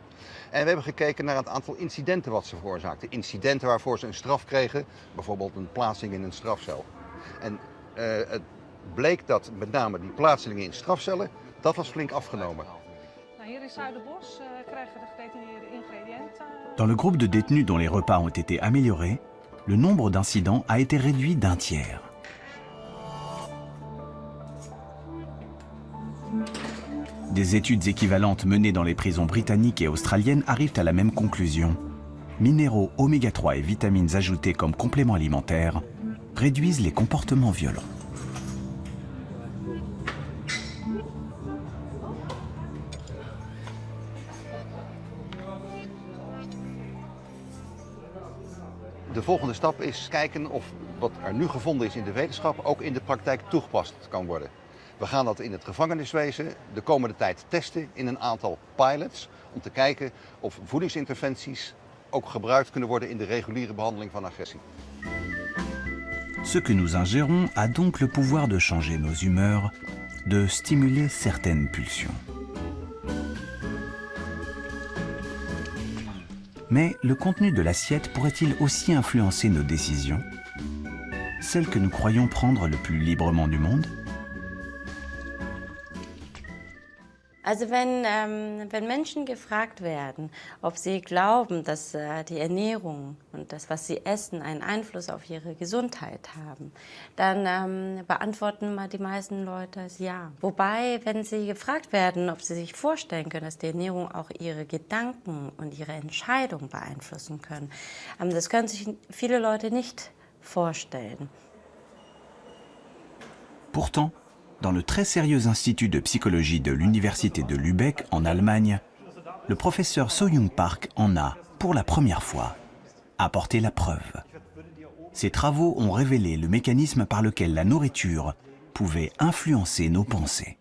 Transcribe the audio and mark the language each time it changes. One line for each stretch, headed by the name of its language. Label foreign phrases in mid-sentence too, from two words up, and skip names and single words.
Dutch: En we hebben gekeken naar het aantal incidenten wat ze veroorzaakten. Incidenten waarvoor ze een straf kregen, bijvoorbeeld een plaatsing in een strafcel. En het bleek dat met name die plaatsingen in strafcellen, dat was flink afgenomen. Hier in Zuiderbos krijgen de gedetineerden ingrediënten.
French: Dans le groupe de détenus dont les repas ont été améliorés, le nombre d'incidents a été réduit d'1 tiers. Des études équivalentes menées dans les prisons britanniques et australiennes arrivent à la même conclusion. Minéraux, oméga 3 et vitamines ajoutées comme compléments alimentaires réduisent les comportements violents.
Dutch: De volgende stap is kijken of wat er nu gevonden is in de wetenschap ook in de praktijk toegepast kan worden. We gaan dat in het gevangeniswezen de komende tijd testen in een aantal pilots om te kijken of voedingsinterventies ook gebruikt kunnen worden in de reguliere behandeling van agressie.
French: Ce que nous ingérons a donc le pouvoir de changer nos humeurs, de stimuler certaines pulsions. Mais le contenu de l'assiette pourrait-il aussi influencer nos décisions? Celles que nous croyons prendre le plus librement du monde?
German: Also wenn Menschen gefragt werden, ob sie glauben, dass die Ernährung und das, was sie essen, einen Einfluss auf ihre Gesundheit haben, dann beantworten mal die meisten Leute ja. Wobei, wenn sie gefragt werden, ob sie sich vorstellen können, dass die Ernährung auch ihre Gedanken und ihre Entscheidung beeinflussen können, das können sich viele Leute nicht vorstellen.
French: Pourtant, dans le très sérieux Institut de psychologie de l'Université de Lübeck, en Allemagne, le professeur So-Young Park en a, pour la première fois, apporté la preuve. Ses travaux ont révélé le mécanisme par lequel la nourriture pouvait influencer nos pensées.